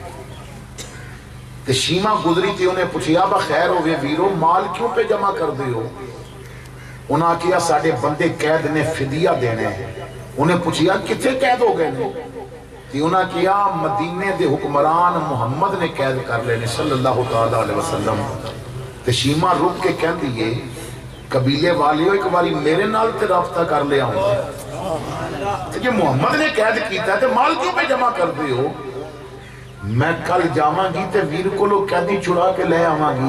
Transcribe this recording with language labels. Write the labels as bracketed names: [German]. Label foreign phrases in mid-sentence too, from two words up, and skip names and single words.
[Punjabi] ਤੇ ਸ਼ੀਮਾ ਗੁਜ਼ਰੀ ਥੀ, ਉਨ੍ਹੇਂ ਪੁੱਛਾ ਬਾ ਖ਼ੈਰ ਹੋਵੇ ਵੀਰੋ, ਮਾਲ ਕਿਉਂ ਪੇ ਜਮਾ ਕਰ ਦੇ ਹੋ? ਉਨ੍ਹੇਂ ਆਖਿਆ ਸਾਡੇ ਬੰਦੇ ਕੈਦ ਨੇ, ਫ਼ਿਦੀਆ ਦੇਣੇ। ਉਨ੍ਹੇਂ ਪੁੱਛਾ ਕਿੱਥੇ ਕੈਦ ਹੋ ਗਏ ਨੇ? ਉਨ੍ਹੇਂ ਕਹਾ ਮਦੀਨੇ ਦੇ ਹੁਕਮਰਾਨ ਮੁਹੰਮਦ ਨੇ ਕੈਦ ਕਰ ਲੇਨੇ [Arabic] صلى الله تعالى عليه وسلم. [Punjabi] ਤੇ ਸ਼ੀਮਾ ਰੁਕ ਕੇ ਕਹਿਤੀ ਹੈ ਕਬੀਲੇ ਵਾਲੇ ਏਕ ਬਾਰੀ ਮੇਰੇ ਨਾਲ ਤੇ ਰਾਬਤਾ ਕਰ ਲਿਆ ਹੋ, ਜੇ ਮੁਹੰਮਦ ਨੇ ਕੈਦ ਕੀਤਾ ਤੋ ਮਾਲ ਕਿਉਂ ਪੇ ਜਮਾ ਕਰ ਦੇ ਹੋ? ਮੈਂ ਕਲ ਜਾਵਾਂਗੀ ਤੇ ਵੀਰ ਕੋਲੋਂ ਕੈਦੀ ਛੁਡਾ ਕੇ ਲੇ ਆਵਾਂਗੀ।